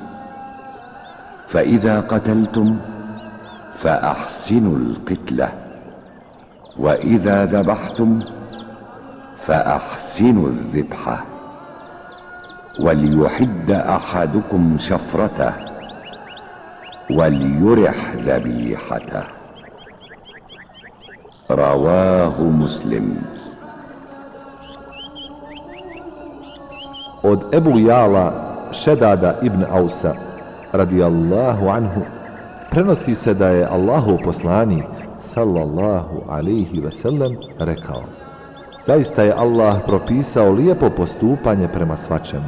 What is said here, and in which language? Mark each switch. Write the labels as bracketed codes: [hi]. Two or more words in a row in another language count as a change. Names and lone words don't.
[ar] فإذا قتلتم فأحسنوا القتلة، وإذا ذبحتم فأحسنوا الذبحة، وليحد أحدكم شفرته وليرح ذبيحته. رواه مسلم. [bs] Od Ebu Jala Šedada ibn Ausa [ar] رضي الله عنه [bs] prenosi se da je Allahov poslanik [ar] صلى الله عليه وسلم [bs] rekao: zaista je Allah propisao lijepo postupanje prema svačemu.